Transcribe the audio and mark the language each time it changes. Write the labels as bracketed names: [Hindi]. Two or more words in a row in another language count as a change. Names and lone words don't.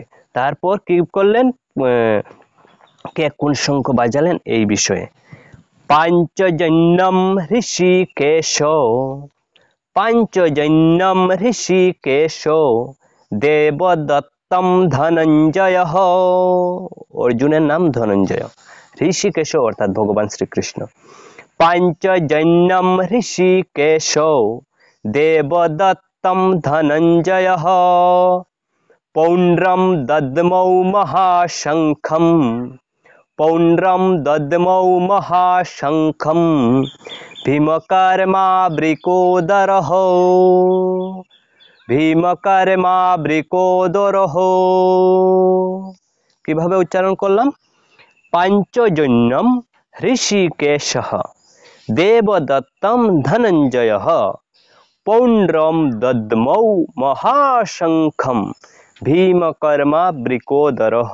[Bangla] তারপর কি করলেন, কে কোন শঙ্খ বাজালেন এই বিষয়ে [Sanskrit] পাঞ্চজন্যম ঋষিকেশ, পাঞ্চজন্যম ঋষিকেশ দেবদত্তম ধনঞ্জয়। [Bangla] অর্জুনের নাম ধনঞ্জয়, ঋষিকেশ অর্থাৎ ভগবান শ্রীকৃষ্ণ। [Sanskrit] পাঞ্চজন্যম ঋষিকেশ দেবদত্তম ধনঞ্জয় পৌণ্ড্রম দদ্মৌ মহাশঙ্খম, পৌণ্ড্রম দদ্মৌ মহাশঙ্খম ভীমকর্মাবৃকোদরঃ, ভীমকর্মাবৃকোদরঃ। [Bangla] কিভাবে উচ্চারণ করলাম? [Sanskrit] পাঞ্চজন্যম ঋষিকেশঃ দেবদত্তম ধনঞ্জয়ঃ পৌণ্ড্রম দদ্মৌ মহাশঙ্খম ভীমকর্মাবৃকোদরঃ।